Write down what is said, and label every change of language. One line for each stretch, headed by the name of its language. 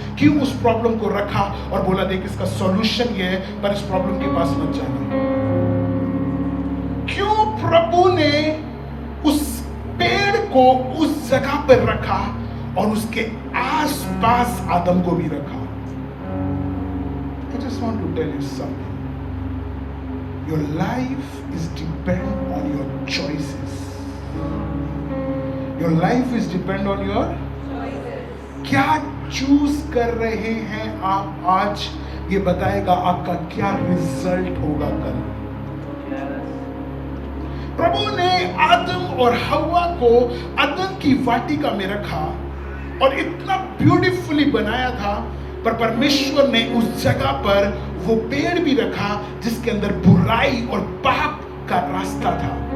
Hindi: क्यों उस प्रॉब्लम को रखा और बोला देख इसका सॉल्यूशन ये है, पर इस प्रॉब्लम के पास मत जाना? क्यों प्रभु ने उस पेड़ को उस जगह पर रखा और उसके आसपास आदम को भी रखा?
English: I just want to tell you something. Your life is depend on your choices. Your life is depend on your choices.
Hindi: क्या चूज कर रहे हैं आप आज, ये बताएगा आपका क्या रिजल्ट होगा कल। प्रभु ने आदम और हव्वा को अदन की वाटिका में रखा और इतना ब्यूटीफुली बनाया था, पर परमेश्वर ने उस जगह पर वो पेड़ भी रखा जिसके अंदर बुराई और पाप का रास्ता था।